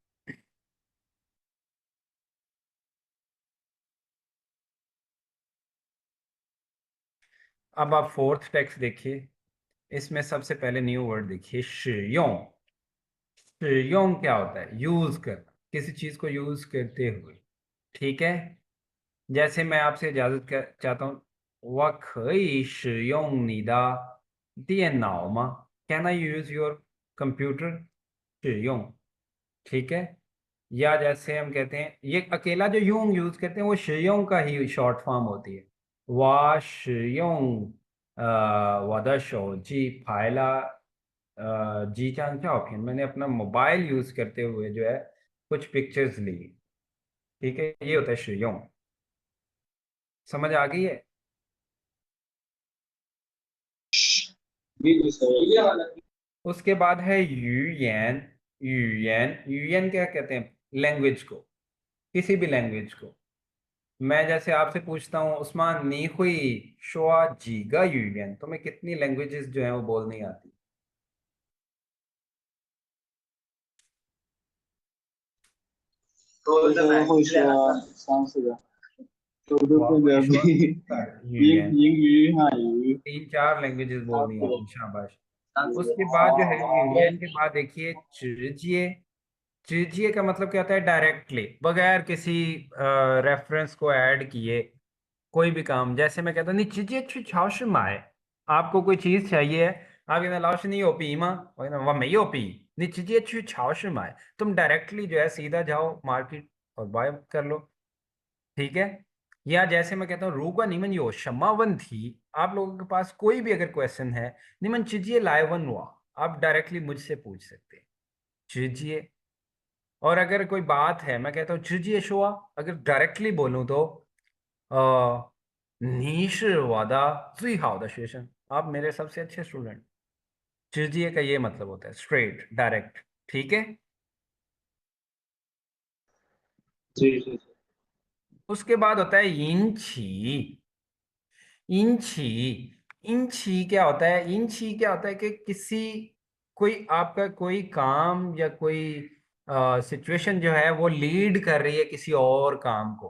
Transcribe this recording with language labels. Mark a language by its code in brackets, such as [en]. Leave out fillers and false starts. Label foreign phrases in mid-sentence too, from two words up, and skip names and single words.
[hi] अब आप [en] fourth text [hi] देखिए, इसमें सबसे पहले [en] new word [hi] देखिए, शियों। शियों क्या होता है, यूज करना, किसी चीज को यूज करते हुए। ठीक है। जैसे मैं आपसे इजाजत चाहता हूँ, [zh] 我可以使用你的电脑吗? [en] Can I use your computer? [zh] 使用। [hi] ठीक है। या जैसे हम कहते हैं, ये अकेला जो यूं यूज करते हैं वो 使用 का ही [en] short form [hi] होती है। [zh] 我使用几张照片, [hi] मैंने अपना मोबाइल यूज करते हुए जो है कुछ पिक्चर्स ली। ठीक है, ये होता है 使用। समझ आ गई है? जी जी सर। उसके बाद है यूयन। यूयन, यूयन क्या कहते हैं, लैंग्वेज को, किसी भी लैंग्वेज को। मैं जैसे आपसे पूछता हूँ उस्मान [zh] 你会说几个语言, [hi] तुम्हें कितनी लैंग्वेजेस जो है वो बोलनी आती? [zh] 会说三四个，都我不得会说比语言英语、汉语。 [hi] तीन चार लैंग्वेजेस बोलनी आती, शाबाश। उसके बाद जो है यूयन के हाँ। बाद देखिए चिजिए। चिजिए का मतलब क्या होता है, डायरेक्टली, बगैर किसी रेफरेंस को ऐड किए कोई भी काम। जैसे मैं कहता हूँ, [zh] 你直接去超市买, [hi] आपको कोई चीज चाहिए है, आप कहते हैं लाओ नहीं हो पी माँ, वह नहीं हो पी, [zh] 你直接去超市买, [hi] तुम डायरेक्टली जो है सीधा जाओ मार्केट और बाय कर लो। ठीक है। या जैसे मैं कहता हूँ [zh] 如果你们有什么问题, [hi] आप लोगों के पास कोई भी अगर क्वेश्चन है, [zh] 你们直接来问我, [hi] आप डायरेक्टली मुझसे पूछ सकते हैं, चिजिए। और अगर कोई बात है, मैं कहता हूँ [zh] 直接说, [hi] अगर डायरेक्टली बोलूँ तो [zh] 你是我的最好的学生, [hi] आप मेरे सबसे अच्छे स्टूडेंट। चिजिए का ये मतलब होता है [en] straight, direct. [hi] ठीक है। जी जी जी। उसके बाद होता है इंची। इंची, इंची क्या होता है, इंची क्या होता है कि किसी, कोई आपका कोई काम या कोई सिचुएशन जो है वो लीड कर रही है किसी और काम को।